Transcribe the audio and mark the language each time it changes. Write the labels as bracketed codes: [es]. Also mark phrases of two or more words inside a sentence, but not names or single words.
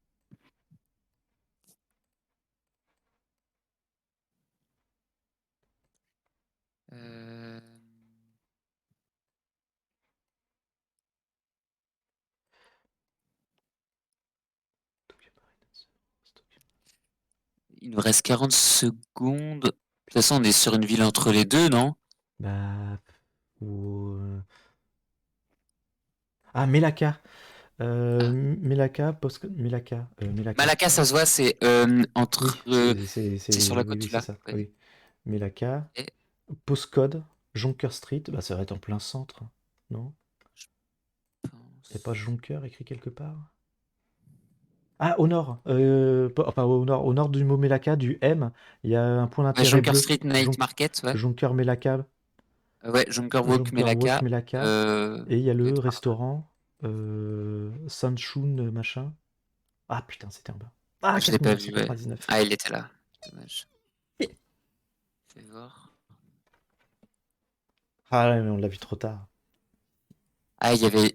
[fr] Euh, Il nous reste 40 secondes. De toute façon, on est sur une ville entre les deux, non? Bah. Ou. Ah, Melaka. Ah. Melaka, post. Melaka. Melaka. Malacca, ça se voit, c'est Oui, entre. C'est sur la côte oui, du c'est lac. ça. Ouais. Oui. Melaka. Et Postcode. Jonker Street. Bah, ça va être en plein centre. Non? je Y a pas pense. Jonker écrit quelque part? Ah, au nord. Enfin, au nord du mot Melaka, du M, il y a un point Ouais, d'intérêt Jonker bleu. Street Night Market, ouais. Jonker Melaka. Ouais, Jonker Walk Jonker Walk Melaka. Melaka. Et il y a Doit le être par là. restaurant Sanshun machin. Ah putain, c'était en bas. Ah, Je l'ai pas vu, ouais. 4999. Ah, il était là. Dommage. Fais voir. Ah ouais, mais on l'a vu trop tard. Ah, il y avait.